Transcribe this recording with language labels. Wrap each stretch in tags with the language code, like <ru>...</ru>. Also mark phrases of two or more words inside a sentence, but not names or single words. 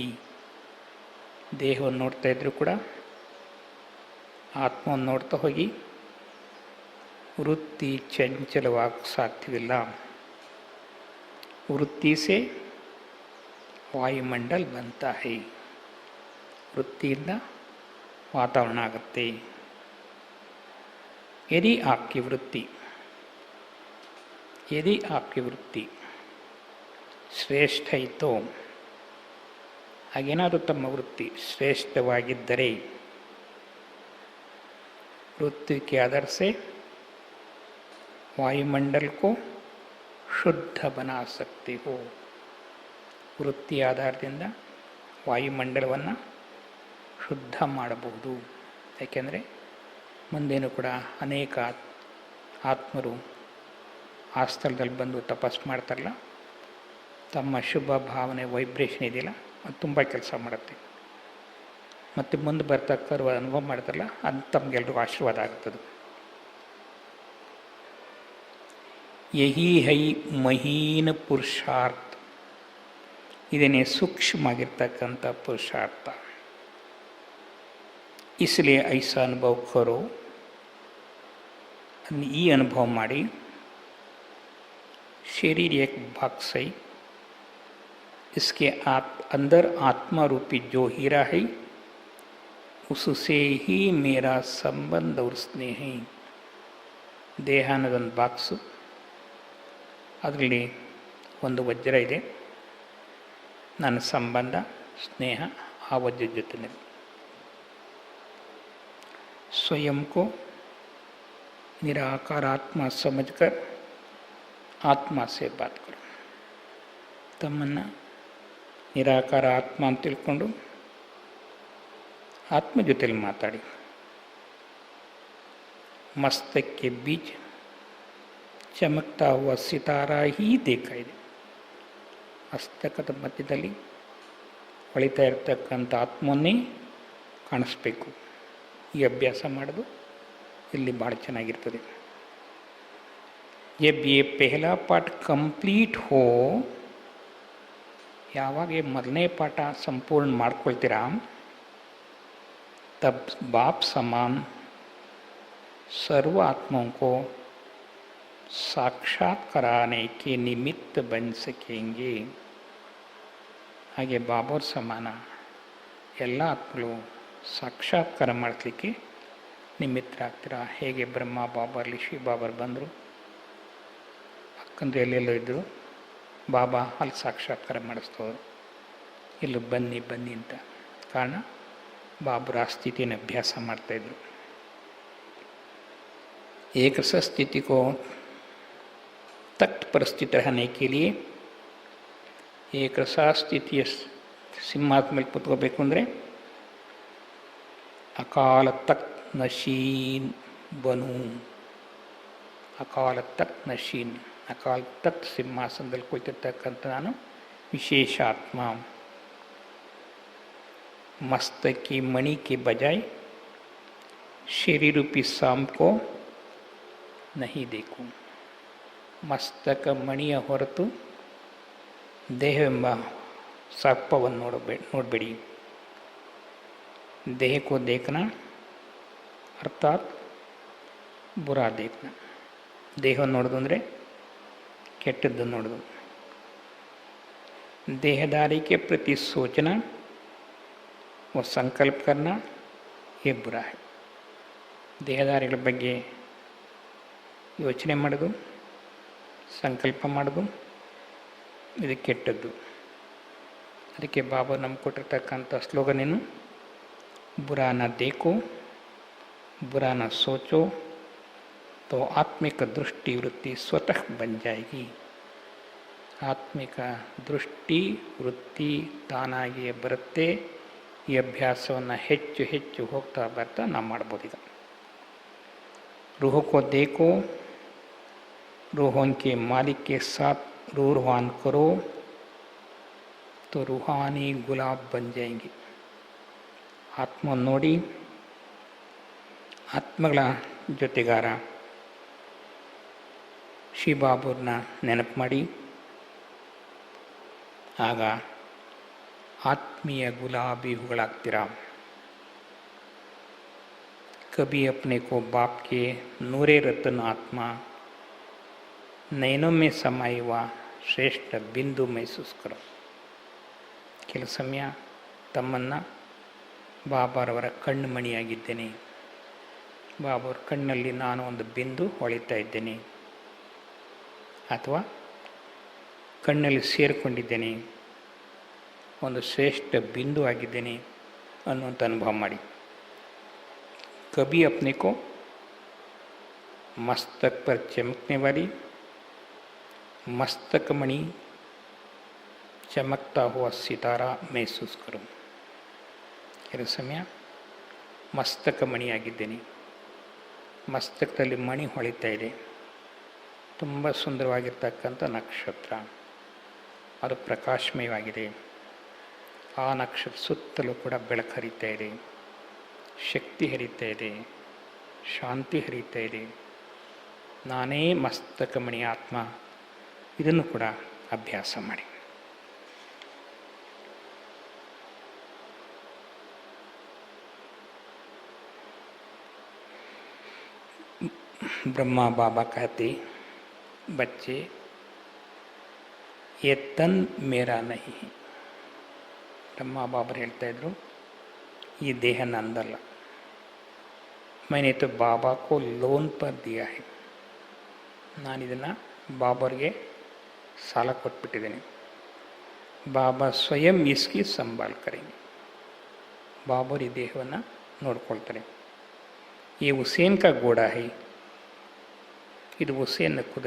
<kn>ದೇಹವನ್ನು ನೋಡ್ತಾ ಇದ್ರು ಕೂಡ ಆತ್ಮವನ್ನು ನೋಡ್ತಾ ಹೋಗಿ ವೃತ್ತಿ ಚಂಚಲವಾಗ ಸಾಧ್ಯವಿಲ್ಲ.</kn> <hi>वृत्ति से वायुमंडल बनता है.</hi> <kn>ವೃತ್ತಿಯಿಂದ ವಾತಾವರಣ ಆಗುತ್ತೆ.</kn> <hi>यदि आपकी वृत्ति</hi> <kn>ಶ್ರೇಷ್ಠ ಇತ್ತು, ಹಾಗೇನಾದರೂ ತಮ್ಮ ವೃತ್ತಿ ಶ್ರೇಷ್ಠವಾಗಿದ್ದರೆ</kn> <hi>वृत्ति के आधार से वायुमंडल को शुद्ध बना सकती हो.</hi> <kn>ವೃತ್ತಿ ಆಧಾರದಿಂದ ವಾಯುಮಂಡಲವನ್ನು ಶುದ್ಧ ಮಾಡಬಹುದು. ಯಾಕೆಂದರೆ ಮುಂದೇನು ಕೂಡ ಅನೇಕ ಆತ್ಮರು ಆ ಸ್ಥಳದಲ್ಲಿ ಬಂದು ತಪಸ್ಸು ಮಾಡ್ತಾರಲ್ಲ, ತಮ್ಮ ಶುಭ ಭಾವನೆ ವೈಬ್ರೇಷನ್ ಇದೆಯಲ್ಲ, ಅದು ತುಂಬ ಕೆಲಸ ಮಾಡುತ್ತೆ. ಮತ್ತು ಮುಂದೆ ಬರ್ತಕ್ಕರುವ ಅನುಭವ ಮಾಡ್ತಾರಲ್ಲ, ಅದು ತಮಗೆಲ್ರಿಗೂ ಆಶೀರ್ವಾದ ಆಗ್ತದೆ.</kn> <hi>यही है महीन पुरुषार्थ.</hi> <kn>ಇದನ್ನೇ ಸೂಕ್ಷ್ಮವಾಗಿರ್ತಕ್ಕಂಥ ಪುರುಷಾರ್ಥ.</kn> <hi>इसलिए ऐसा अनुभव करो.</hi> <kn>ಈ ಅನುಭವ ಮಾಡಿ.</kn> <hi>शरीर एक भाग से इसके अंदर आत्मा रूपी जो हीरा है उससे ही मेरा संबंध और स्नेह है.</hi> <kn>ದೇಹ ಅನ್ನೋದೊಂದು ಬಾಕ್ಸು, ಅದರಲ್ಲಿ ಒಂದು ವಜ್ರ ಇದೆ. ನನ್ನ ಸಂಬಂಧ ಸ್ನೇಹ ಆ ವಜ್ರದ ಜೊತೆ.</kn> <hi>स्वयं को निराकार आत्मा समझकर आत्मा से बात करो.</hi> <kn>ತಮ್ಮನ್ನು ನಿರಾಕಾರ ಆತ್ಮ ಅಂತ ತಿಳ್ಕೊಂಡು ಆತ್ಮ ಜೊತೆಲಿ ಮಾತಾಡಿ.</kn> <hi>मस्तक के बीच चमकता हुआ सितारा ही देखा ಇದೆ.</hi> <kn>ಮಸ್ತಕದ ಮಧ್ಯದಲ್ಲಿ ಹೊಳಿತಾ ಇರ್ತಕ್ಕಂಥ ಆತ್ಮವನ್ನೇ ಕಾಣಿಸ್ಬೇಕು. ಈ ಅಭ್ಯಾಸ ಮಾಡೋದು ಇಲ್ಲಿ ಭಾಳ ಚೆನ್ನಾಗಿರ್ತದೆ.</kn> <hi>जब ये पहला पाठ कंप्लीट हो,</hi> <kn>ಯಾವಾಗ ಮೊದಲನೇ ಪಾಠ ಸಂಪೂರ್ಣ ಮಾಡ್ಕೊಳ್ತೀರಾ,</kn> <hi>तब बाप समान सर्व आत्माओं को साक्षात कराने के निमित्त बन सकेंगे.</hi> <kn>ಹಾಗೆ ಬಾಬೋರ್ ಸಮಾನ ಎಲ್ಲ ಆತ್ಮಗಳು ಸಾಕ್ಷಾತ್ಕಾರ ಮಾಡಲಿಕ್ಕೆ ನಿಮಿತ್ತರಾಗ್ತೀರ. ಹೇಗೆ ಬ್ರಹ್ಮ ಬಾಬರ್ಲಿ ಶಿವ ಬಾಬರ್ ಬಂದರು, ಅಕ್ಕಂದ್ರೆ ಎಲ್ಲೆಲ್ಲೋ ಇದ್ದರು, ಬಾಬಾ ಅಲ್ಲಿ ಸಾಕ್ಷಾತ್ಕಾರ ಮಾಡಿಸ್ತವ್ರು. ಇಲ್ಲಿ ಬನ್ನಿ ಬನ್ನಿ ಅಂತ. ಕಾರಣ ಬಾಬರ ಆ ಸ್ಥಿತಿಯನ್ನು ಅಭ್ಯಾಸ ಮಾಡ್ತಾಯಿದ್ರು.</kn> <hi>एकरस स्थिति को तख्त पर स्थित रहने के लिए एक रसा स्थिति</hi> <kn>ಸಿಂಹಾಸನ ಮೇಲೆ ಕೂತ್ಕೋಬೇಕು ಅಂದರೆ</kn> <hi>अकाल तख़्त नशीन बनो, अकाल तख़्त नशीन, अकाल तख़्त</hi> <kn>ಸಿಂಹಾಸನದಲ್ಲಿ ಕುಳಿತಿರ್ತಕ್ಕಂಥ ನಾನು ವಿಶೇಷ ಆತ್ಮ.</kn> <hi>मस्तक की मणि के बजाय शरीर रूपी शाम को नहीं देखूं.</hi> <kn>ಮಸ್ತಕ ಮಣಿಯ ಹೊರತು ದೇಹವೆಂಬ ಸರ್ಪವನ್ನು ನೋಡಬೇಡಿ.</kn> <hi>देह को देखना अर्थात बुरा देखना.</hi> <kn>ದೇಹವನ್ನು ನೋಡೋದು ಅಂದರೆ ಕೆಟ್ಟದ್ದನ್ನು ನೋಡೋದು.</kn> <hi>देहदारी के प्रति सोचना वो संकल्प करना ये बुरा है.</hi> <kn>ದೇಹದಾರಿಗಳ ಬಗ್ಗೆ ಯೋಚನೆ ಮಾಡೋದು, ಸಂಕಲ್ಪ ಮಾಡೋದು ಇದು ಕೆಟ್ಟದ್ದು. ಅದಕ್ಕೆ ಬಾಬಾ ನಮ್ಗೆ ಕೊಟ್ಟಿರ್ತಕ್ಕಂಥ ಸ್ಲೋಗನ್ ಏನು?</kn> <hi>बुरा न देखो, बुरा न सोचो तो आत्मिक दृष्टि वृत्ति स्वतः बन जाएगी.</hi> <kn>ಆತ್ಮಿಕ ದೃಷ್ಟಿ ವೃತ್ತಿ ತಾನಾಗಿಯೇ ಬರುತ್ತೆ. ಈ ಅಭ್ಯಾಸವನ್ನು ಹೆಚ್ಚು ಹೆಚ್ಚು ಹೋಗ್ತಾ ಬರ್ತಾ ನಾವು ಮಾಡ್ಬೋದು.</kn> <hi>ಈಗ रूह को देखो, रूहों के मालिक के साथ रूहान करो तो रूहानी गुलाब बन जाएंगे.</hi> <kn>ಆತ್ಮ ನೋಡಿ ಆತ್ಮಗಳ ಜೊತೆಗಾರ ಶಿವಬಾಬುರನ್ನ ನೆನಪು ಮಾಡಿ, ಆಗ ಆತ್ಮೀಯ ಗುಲಾಬಿ ಹೂಗಳಾಗ್ತೀರಾ.</kn> <hi>कभी अपने को बाप के नूरे रतन आत्मा नयनों में समाई हुआ श्रेष्ठ बिंदु महसूस करो.</hi> <kn>ಕೆಲ ಸಮಯ ತಮ್ಮನ್ನು ಬಾಬಾರವರ ಕಣ್ಣು ಮಣಿಯಾಗಿದ್ದೇನೆ, ಬಾಬಾವ್ರ ಕಣ್ಣಲ್ಲಿ ನಾನು ಒಂದು ಬಿಂದು ಹೊಳಿತಾ ಇದ್ದೇನೆ, ಅಥವಾ ಕಣ್ಣಲ್ಲಿ ಸೇರಿಕೊಂಡಿದ್ದೇನೆ, ಒಂದು ಶ್ರೇಷ್ಠ ಬಿಂದು ಆಗಿದ್ದೇನೆ ಅನ್ನುವಂಥ ಅನುಭವ ಮಾಡಿ.</kn> <hi>कभी अपने को मस्तक पर चमकने वाली मस्तक मणि चमकता हुआ सितारा महसूस करो.</hi> <kn>ಕೆಲವು ಸಮಯ ಮಸ್ತಕ ಮಣಿಯಾಗಿದ್ದೇನೆ, ಮಸ್ತಕದಲ್ಲಿ ಮಣಿ ಹೊಳಿತಾ ಇದೆ, ತುಂಬ ಸುಂದರವಾಗಿರ್ತಕ್ಕಂಥ ನಕ್ಷತ್ರ, ಅದು ಪ್ರಕಾಶಮಯವಾಗಿದೆ. ಆ ನಕ್ಷತ್ರ ಸುತ್ತಲೂ ಕೂಡ ಬೆಳಕು ಹರಿತಾ ಇದೆ, ಶಕ್ತಿ ಹರಿತಾ ಇದೆ, ಶಾಂತಿ ಹರಿತಾ ಇದೆ. ನಾನೇ ಮಸ್ತಕಮಣಿ ಆತ್ಮ. ಇದನ್ನು ಕೂಡ ಅಭ್ಯಾಸ ಮಾಡಿ.</kn> <hi>ब्रह्मा बाबा कहते, बच्चे ये तन मेरा नहीं है.</hi> <kn>ब्रह्मा बाबा ಹೇಳ್ತಾ ಇದ್ರು, ಈ ದೇಹ ನಂದಲ್ಲ.</kn> <hi>मैंने तो बाबा को लोन पर दिया है.</hi> <kn>ನಾನಿದನ್ನು ಬಾಬಾರಿಗೆ ಸಾಲ ಕೊಟ್ಬಿಟ್ಟಿದ್ದೇನೆ.</kn> <hi>बाबा स्वयं इसकी संभाल करेंगे.</hi> <kn>ಬಾಬರ್ ಈ ದೇಹವನ್ನು ನೋಡ್ಕೊಳ್ತಾರೆ.</kn> <hi>ये हुसैन का घोड़ा है,</hi> <kn>ಇದು ಹುಸೇನ್ನ ಕುದುರೆ.</kn>